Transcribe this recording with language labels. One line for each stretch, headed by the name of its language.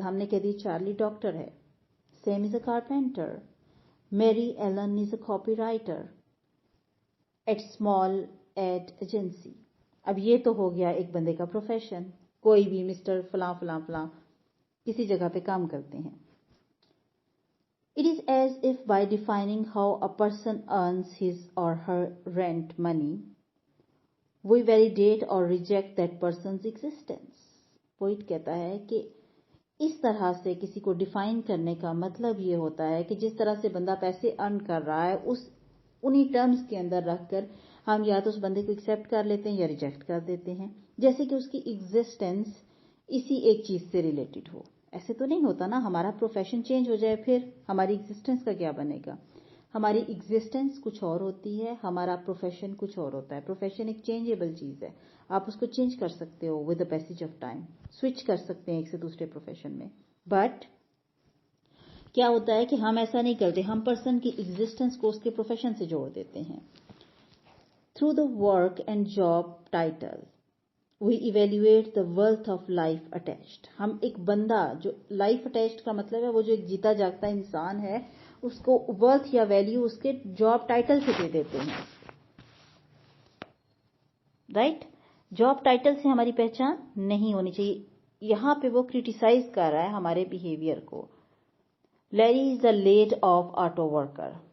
Hindi: हमने कह दी Charlie doctor है.
English: Sam is a carpenter. Mary Ellen is a copywriter at small ad agency.
Hindi: अब ये तो हो गया एक बंदे का प्रोफेशन. कोई भी मिस्टर फलां फलां फलां किसी जगह पे काम करते हैं.
English: It is as if by defining how a person earns his or her rent money, we validate or reject that person's existence.
Hindi: Poet कहता है कि इस तरह से किसी को डिफाइन करने का मतलब ये होता है कि जिस तरह से बंदा पैसे अर्न कर रहा है उन्हीं टर्म्स के अंदर रखकर हम या तो उस बंदे को एक्सेप्ट कर लेते हैं या रिजेक्ट कर देते हैं, जैसे कि उसकी एग्जिस्टेंस इसी एक चीज से रिलेटेड हो. ऐसे तो नहीं होता ना. हमारा प्रोफेशन चेंज हो जाए फिर हमारी एग्जिस्टेंस का क्या बनेगा. हमारी एग्जिस्टेंस कुछ और होती है, हमारा प्रोफेशन कुछ और होता है. प्रोफेशन एक चेंजेबल चीज है. आप उसको चेंज कर सकते हो
English: With the passage of time.
Hindi: Switch कर सकते हैं एक से दूसरे प्रोफेशन में. बट क्या होता है कि हम ऐसा नहीं करते. हम पर्सन की एग्जिस्टेंस को उसके प्रोफेशन से जोड़ देते हैं.
English: Through the work and job title We evaluate the worth of life attached.
Hindi: हम एक बंदा जो लाइफ अटैच्ड का मतलब है वो जो एक जीता जागता इंसान है उसको वर्थ या वैल्यू उसके जॉब टाइटल से दे देते हैं. राइट. जॉब टाइटल से हमारी पहचान नहीं होनी चाहिए. यहां पे वो क्रिटिसाइज कर रहा है हमारे बिहेवियर को.
English: Larry is a laid off auto worker.